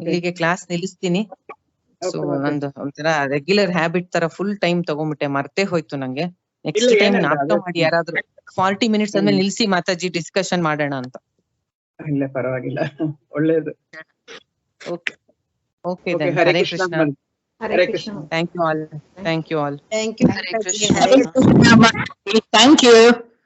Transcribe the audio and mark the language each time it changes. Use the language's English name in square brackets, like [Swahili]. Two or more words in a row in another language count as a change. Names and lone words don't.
[Kannada] ಇಲ್ಲಿಗೆ ಕ್ಲಾಸ್ ನಿಲ್ಲಿಸ್ತೀನಿ. ಸೊ [English] Okay. [Kannada] ನಂದು ಒಂಥರ [English] regular habit [Kannada] ತರ [English] full time [Kannada] ತಗೊಂಡ್ಬಿಟ್ಟೆ, ಮರ್ತೇ ಹೋಯ್ತು ನಂಗೆ. ನೆಕ್ಸ್ಟ್ ಇಲ್ಲ, ಟೈಮ್ ಏನಿಲ್ಲ, ನಾಟಕ ಅದು- ಮಾಡಿ ಯಾರಾದ್ರೂ 40 ಮಿನಿಟ್ಸ್ ಆದ್ಮೇಲೆ ನಿಲ್ಸಿ ಮಾತಾಜಿ ಡಿಸ್ಕಷನ್ ಮಾಡೋಣ ಅಂತ. ಇಲ್ಲ, ಪರವಾಗಿಲ್ಲ, ಒಳ್ಳೇದು. [English] okay okay Okay, ದೆನ್. [Kannada] ಹರೇ ಹರೇ ಕೃಷ್ಣ. ಕೃಷ್ಣ. [English] Hare Krishna. thank you all. thank you all. Thank you, Hare Mataji. Krishna. Hare Thank you.